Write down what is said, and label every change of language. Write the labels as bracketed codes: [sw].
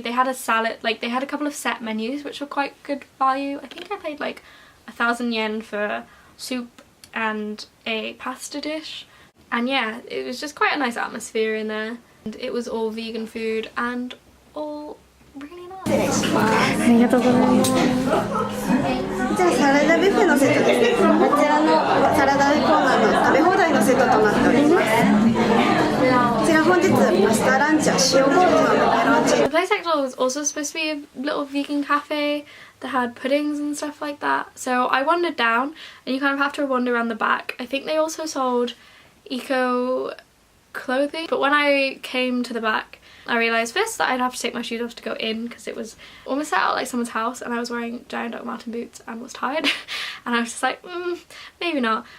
[en] They had a salad, like they had a couple of set menus which were quite good value. I think I paid like 1,000 yen for soup and a pasta dish. And yeah, it was just quite a nice atmosphere in there. And it was all vegan food and all really nice. [ja] ありがとうございます。じゃあサラダビュッフェのセットですね。こちらのサラダコーナーの食べ放題のセットとなっております。こちら本日マスターランチは塩麹のペペロンチーノ。 [en] The place next door was also supposed to be a little vegan cafe that had puddings and stuff like that. So I wandered down, and you kind of have to wander around the back. I think they also sold eco clothing, but when I came to the back I realised first that I'd have to take my shoes off to go in because it was almost set out like someone's house, and I was wearing giant Doc Marten boots and was tired and I was just like, maybe not.